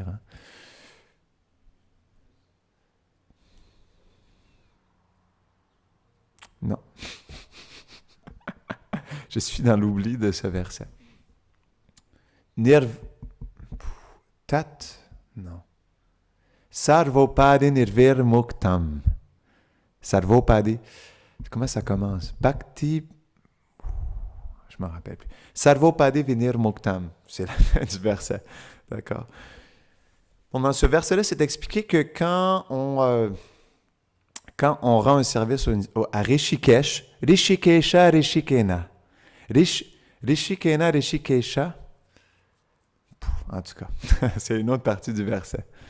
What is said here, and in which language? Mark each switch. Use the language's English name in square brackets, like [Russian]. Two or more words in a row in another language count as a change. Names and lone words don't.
[French] Hein? Non. Je suis dans l'oubli de ce verset. Non. [Sanskrit] Sarvopadi nirvir muktam. Sarvopadi. [French] Comment ça commence? Bhakti. Je ne me rappelle plus. [Sanskrit] Sarvopadi vinir muktam. [French] C'est la fin du verset. D'accord? Bon, dans ce verset-là, c'est expliqué que quand quand on rend un service à Rishikesh, Rishikesha, Rishikena. Rishikena, Rishikesha. En tout cas, c'est une autre partie du verset.